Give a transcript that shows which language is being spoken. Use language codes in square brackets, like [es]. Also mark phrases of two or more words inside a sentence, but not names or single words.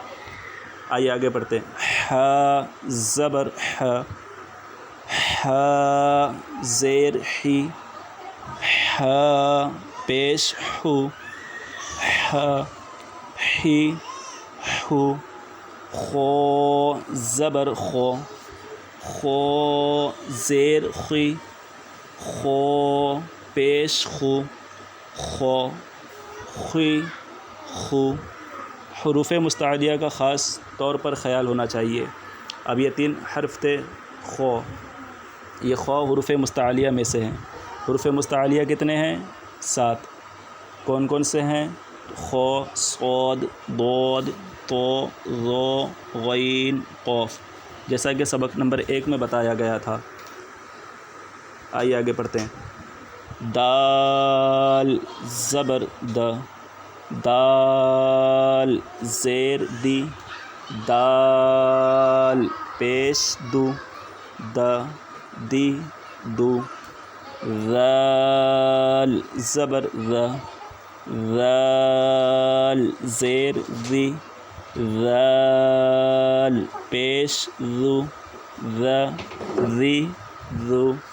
[ur] آئیے آگے پڑھتے ہیں۔ ح زبر ح، ح زیر حی، ح پیش حو، ح حی حو۔ خو زبر خو، خو زیر خی، خو پیش خو، خو خی خو۔ حروف مستعلیہ کا خاص طور پر خیال ہونا چاہیے۔ اب یہ 3 حرف تھے خو، یہ خو حروف مستعلیہ میں سے ہیں۔ حروف مستعلیہ کتنے ہیں؟ 7۔ کون کون سے ہیں؟ خو، صاد، ضاد، طو، ظا، غین، قاف، جیسا کہ سبق نمبر 1 میں بتایا گیا تھا۔ آئیے آگے پڑھتے ہیں۔ دال زبر د، دال زیر دی، دال پیش دو، د دی دو۔ ذال زبر ذ، ذال زیر ذی، ذال پیش ذو، ذ ذی ذو۔